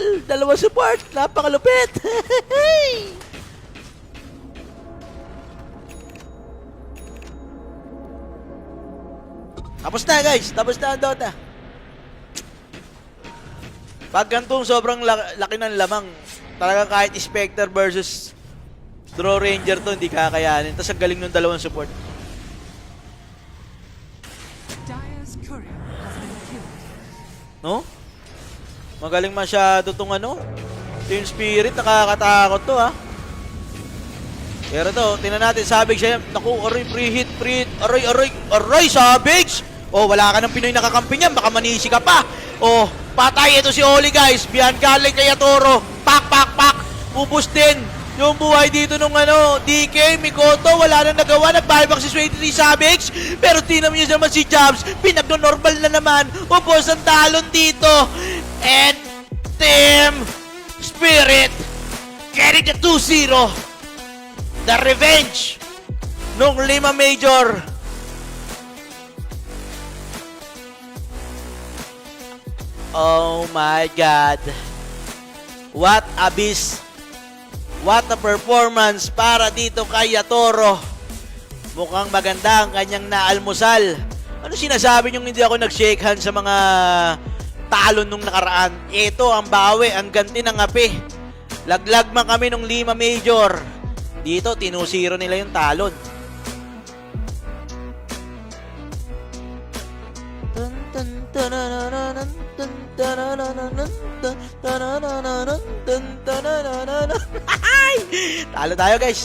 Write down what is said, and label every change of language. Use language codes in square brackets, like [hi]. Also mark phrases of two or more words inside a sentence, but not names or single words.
[tl] Dalawang support. Napakalupit. Tapos na, guys. Tapos na ang Dota. Pag gantong sobrang laki ng lamang, talaga kahit Spectre versus Draw Ranger to, hindi kakayanin. Tapos ang galing ng dalawang support. [en] Dire's courier has been killed. [tl] No? Magaling masyado tong Team Spirit, nakakatakot to, ha. Pero to, tingnan natin, Savage siya. Naku, aray, pre-hit. Aray, Savage! Oh, wala ka ng Pinoy nakakampi niyan, baka manisi ka pa. Oh, patay ito si Oli, guys. Beyond galing kay Yatoro. Pak. Ubus din yung buhay dito nung DK, Mikoto, wala nang nagawa. Nag-buyback si 23 Savage. Pero tingnan niyo naman si Jabs. Pinagno-normal na naman. Ubos ang talon dito. [en] And Team Spirit getting the 2-0. The revenge nung 5 major. Oh my God. What abyss. What a performance [tl] para dito kay [en] Yatoro. [tl] Mukhang maganda ang kanyang naalmusal. Ano sinasabi niyong hindi ako nag-shake hand sa mga talon nung nakaraan? Ito ang bawi, ang ganti ng api. Laglag man kami nung 5 major. Dito, tinusiro nila yung talon. Talo tayo, guys.